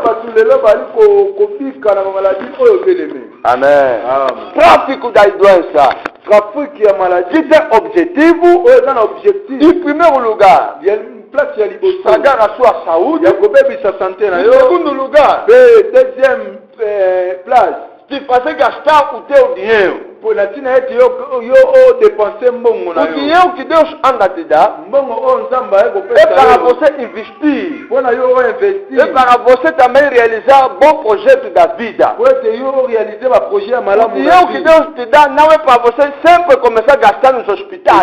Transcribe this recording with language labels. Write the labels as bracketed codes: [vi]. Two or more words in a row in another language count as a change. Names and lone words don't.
[pt] Amém. Tráfico das doenças. Que tem objetivo, em primeiro lugar, estragar a sua saúde. Em segundo lugar, [fr] deuxième place, [pt] te fazer gastar o teu dinheiro. O dinheiro que Deus anda a te dar é para você investir. É para você também realizar um bom projeto da vida. O dinheiro que Deus te dá não é para você sempre começar a gastar nos hospitais.